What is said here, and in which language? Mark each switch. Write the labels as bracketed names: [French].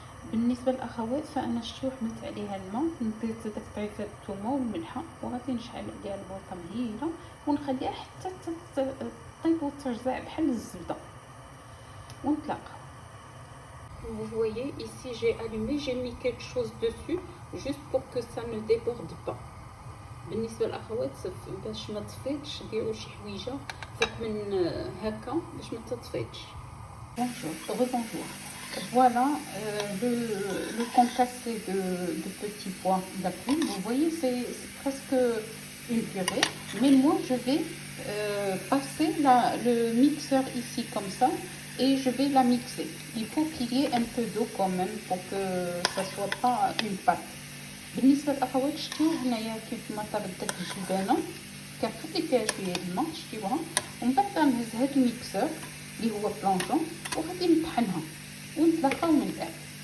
[Arabic] بالنسبه للاخوات فانا شتو حملت عليها الماء، ندير داك طريفات الثومه والملحه وغادي نشعل عليها البوطه مهيله ونخليها حتى تطيب وترجع بحال الزبده ونتلاقاو. [French] Vous voyez ici j'ai allumé, j'ai mis quelque chose dessus juste pour que ça ne déborde pas. [Arabic] بالنسبه للاخوات باش ما تفيضش ديروا شي حويجه فوق من هكا باش ما تطفيضش. [French] Bonjour. Voilà le concassé de petits pois d'après. Vous voyez, c'est presque une purée. Mais moi, je vais passer le mixeur ici comme ça et je vais la mixer. Il faut qu'il y ait un peu d'eau quand même pour que ça soit pas une pâte. [Arabic] بالنسبة للأخوات شتو هنايا كيف ما طابت داك الجبانة كنخلي فيها شويه الماء شتيوها، ومن بعد غنهز هاد الميكسور اللي هو بلونجون وغادي نطحنها ونتلاقاو من بعد.